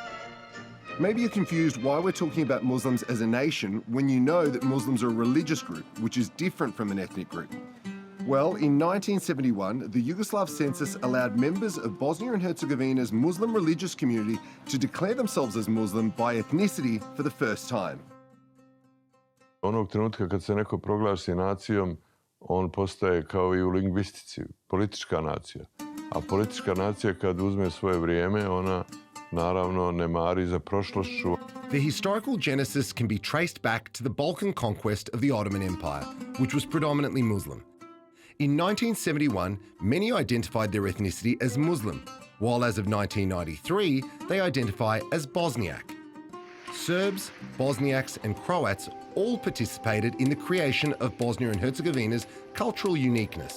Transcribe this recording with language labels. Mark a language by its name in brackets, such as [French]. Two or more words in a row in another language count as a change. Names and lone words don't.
[English] Maybe you're confused why we're talking about Muslims as a nation when you know that Muslims are a religious group, which is different from an ethnic group. Well, in 1971, the Yugoslav census allowed members of Bosnia and Herzegovina's Muslim religious community to declare themselves as Muslim by ethnicity for the first time. [Bosnian] Onog trenutka kad se neko proglasi nacijom, on postaje kao i u lingvistici, politička nacija. A politička nacija kad uzme svoje vrijeme, ona naravno ne mari za prošlošću. [English] The historical genesis can be traced back to the Balkan conquest of the Ottoman Empire, which was predominantly Muslim. In 1971, many identified their ethnicity as Muslim, while as of 1993, they identify as Bosniak. Serbs, Bosniaks and Croats all participated in the creation of Bosnia and Herzegovina's cultural uniqueness.